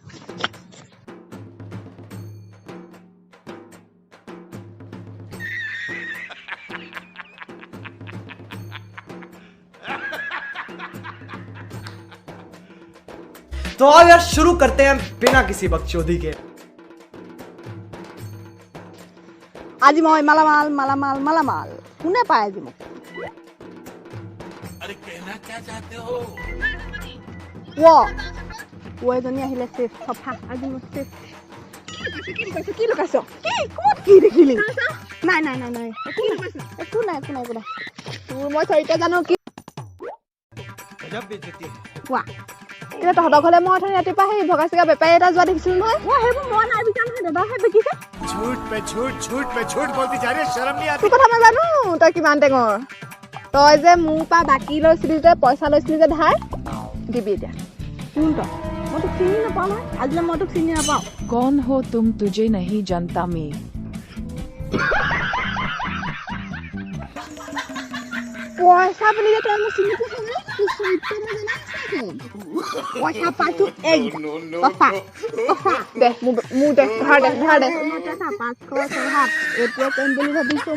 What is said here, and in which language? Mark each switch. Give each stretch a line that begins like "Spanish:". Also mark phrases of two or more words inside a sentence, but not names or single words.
Hindi: तो अब यार शुरू करते हैं बिना किसी बकचोदी के।
Assamese: আজি মই মালামাল মালামাল মালামাল কোনে পায় আজি মোক
Hindi: अरे कहना क्या चाहते हो
Assamese: ও এজনী আহিলে চেফ সফা আজি মই চেফ কি লুকাইছ কি ক'ত কি দেখিলি নাই নাই নাই নাই একো নাই তোৰ মই চৰিত্ৰ জানো কি
Hindi: गजब बेइज्जती
Assamese: কোৱা এতিয়া তহঁতৰ ঘৰলে মই অথনি ৰাতিপুৱা সেই ভগা চিগা বেপাৰী এটা যোৱা দেখিছিলো নহয় সেইবোৰ মই নাই বিকা নহয় দাদাহে বিকিছে
Hindi: झूठ पे झूठ बोलती जा रही है शर्म नहीं आती
Assamese: তোৰ কথা মই জানো তই কিমান টেঙৰ তই যে মোৰ পৰা বাকী লৈছিলি যে পইচা লৈছিলি যে ধাৰ দিবি এতিয়া কোন তই মই তোক চিনি নাপাওঁ নহয় আজিলৈ মই তোক চিনি নাপাওঁ
Hindi: कौन हो तुम तुझे नहीं जानता मैं
Assamese: পইচা বুলি যে তই মোক চিনি পাইছ নে তোৰ চৰিত্ৰ মই জানা পইচা পাইছো পইচা দে মোৰ দে ধাৰ দে মই টকা 500 টকা এতিয়া কম বুলি ভাবিছো